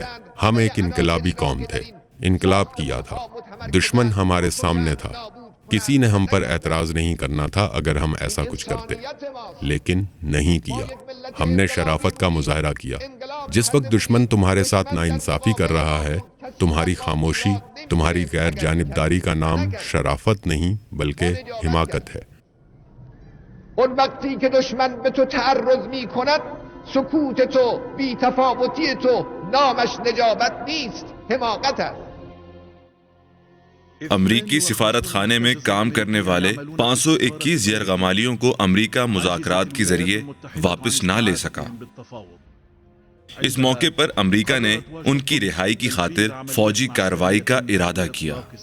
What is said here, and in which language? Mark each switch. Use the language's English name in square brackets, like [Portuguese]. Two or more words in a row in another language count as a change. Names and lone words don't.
[Urdu] ہم ایک انقلابی قوم تھے، انقلاب کیا تھا، دشمن ہمارے سامنے تھا، کسی نے ہم پر اعتراض نہیں کرنا تھا اگر ہم ایسا کچھ کرتے، لیکن نہیں کیا۔ ہم نے شرافت کا مظاہرہ کیا۔ جس وقت دشمن تمہارے ساتھ ناانصافی کر رہا ہے، تمہاری خاموشی، تمہاری غیر جانبداری کا نام شرافت نہیں بلکہ حماقت ہے۔ [Persian] اون وقتی که دشمن به تو تعرض می کند، سکوت تو، بی تفاوتی تو نامش نجابت نیست، حماقت است۔ [Urdu] امریکی سفارت خانے میں کام کرنے والے 521 یرغمالیوں کو امریکہ مذاکرات کے ذریعے واپس نہ لے سکا۔ اس موقع پر امریکہ نے ان کی رہائی کی خاطر فوجی کارروائی کا ارادہ کیا۔